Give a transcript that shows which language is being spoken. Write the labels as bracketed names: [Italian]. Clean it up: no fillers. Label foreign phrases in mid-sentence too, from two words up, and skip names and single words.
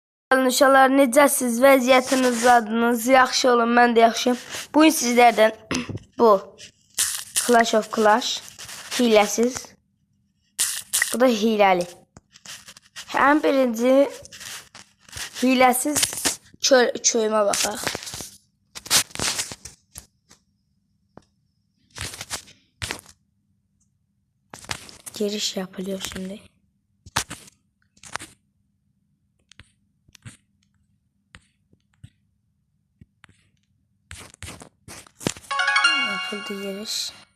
[Azerbaijani] Uşaqlar, necəsiz, vəziyyətiniz, adınız, yaxşı olun, mən də yaxşıyım. Bugün sizlərdən bu Clash of Clash hiləsiz, bu da hiləli. Ən birinci hiləsiz köymə baxaq. [Turkish] Giriş yapılıyor şimdi. Yapıldı giriş.